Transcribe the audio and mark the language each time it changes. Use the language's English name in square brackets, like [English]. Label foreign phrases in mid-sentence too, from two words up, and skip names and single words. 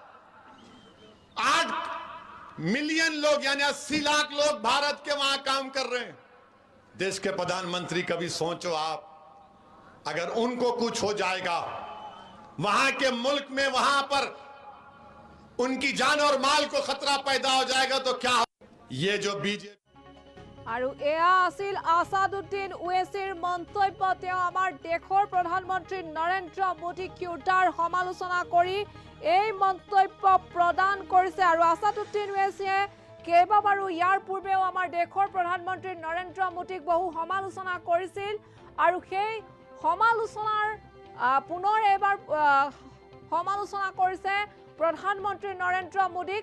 [Hindi] 8 मिलियन लोग यानी 80 लाख लोग भारत के वहां काम कर रहे हैं। देश के प्रधानमंत्री, कभी सोचो आप, अगर उनको कुछ हो जाएगा, वहां के मुल्क में, वहां पर उनकी जान और माल को खतरा पैदा हो जाएगा तो क्या? ये जो बीजेपी [Assamese] আৰু এয়া আছিল আসাদুদ্দিন ওৱেছিৰ মন্তব্য। তেওঁ আমাৰ দেশৰ প্ৰধানমন্ত্ৰী নৰেন্দ্ৰ মোদীক কিউটাৰ সমালোচনা কৰি এই মন্তব্য প্ৰদান কৰিছে। আৰু আসাদুদ্দিন ওৱেছিয়ে কেইবাবাৰো ইয়াৰ পূৰ্বেও আমাৰ দেশৰ প্ৰধানমন্ত্ৰী নৰেন্দ্ৰ মোদীক বহু সমালোচনা কৰিছিল আৰু সেই সমালোচনাৰ পুনৰ এবাৰ সমালোচনা কৰিছে প্ৰধানমন্ত্ৰী নৰেন্দ্ৰ মোদীক।